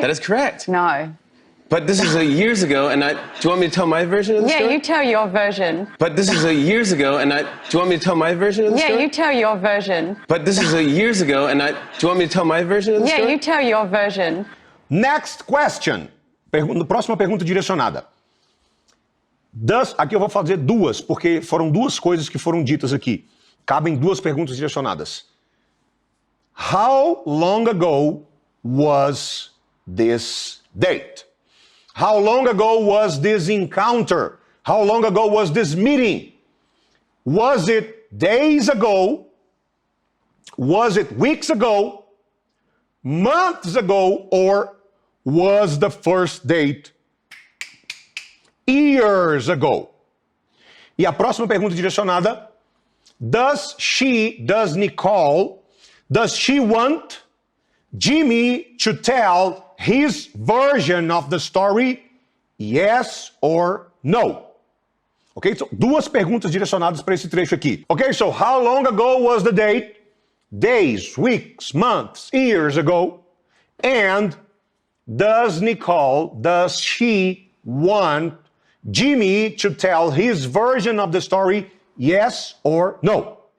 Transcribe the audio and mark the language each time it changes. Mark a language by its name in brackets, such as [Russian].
[English] That is correct. No. But this is years ago, and do you want me to tell my version of the story? Yeah, you tell your version. But this is years ago, and do you want me to tell my version of the story? Yeah, you tell your version. But this is years ago, and do you want me to tell my version of the story? Yeah, you tell your version. Next question. [Portuguese] Próxima pergunta direcionada. Aqui eu vou fazer duas, porque foram duas coisas que foram ditas aqui. Cabem duas perguntas direcionadas. [English] How long ago was this date? How long ago was this encounter? How long ago was this meeting? Was it days ago? Was it weeks ago? Months ago? Or was the first date years ago? [Portuguese] E a próxima pergunta direcionada. [English] Does Nicole want Jimmy to tell his version of the story? Yes or no? Ok? [Portuguese] So, duas perguntas direcionadas para esse trecho aqui. [English] Ok, so how long ago was the date? Days, weeks, months, years ago. And does she want Jimmy to tell his version of the story? Yes or no?